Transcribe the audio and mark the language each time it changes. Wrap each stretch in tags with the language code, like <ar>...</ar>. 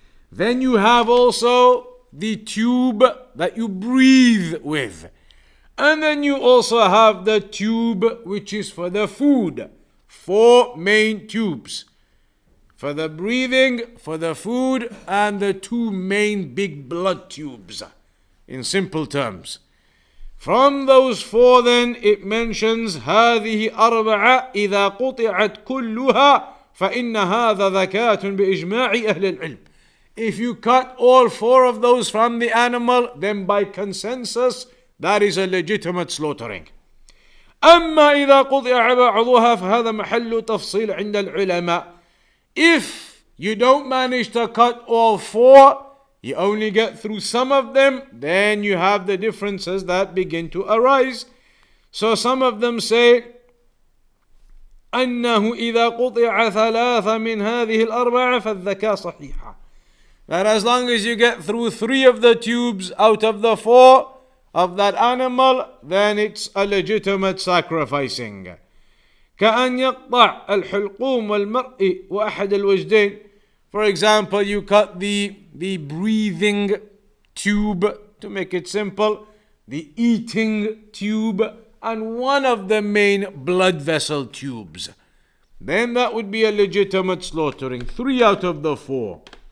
<en>Then you have also the tube that you breathe with. And then you also have the tube which is for the food. 4 main tubes. For the breathing, for the food, and the 2 main big blood tubes. In simple terms. From those 4 then it mentions</en> <ar>هذه أربعة إذا قطعت كلها فإن هذا ذكاة بإجماع أهل العلم.</ar> <en>If you cut all 4 of those from the animal, then by consensus that is a legitimate slaughtering.</en> <ar>أما إذا قطع بعضها فهذا محل تفصيل عند العلماء.</ar> <en>If you don't manage to cut all 4, you only get through some of them, then you have the differences that begin to arise. So some of them say</en> <ar>أنه إذا قطع 3 من هذه الأربعة فالذكاة صحيحة.</ar> <en>That as long as you get through 3 of the tubes out of the 4 of that animal, then it's a legitimate sacrificing.</en> <ar>كأن يقطع الحلقوم والمرء وأحد الوجدين.</ar> <en>For example, you cut the breathing tube, to make it simple, the eating tube, and one of the main blood vessel tubes. Then that would be a legitimate slaughtering, 3 out of the 4.</en>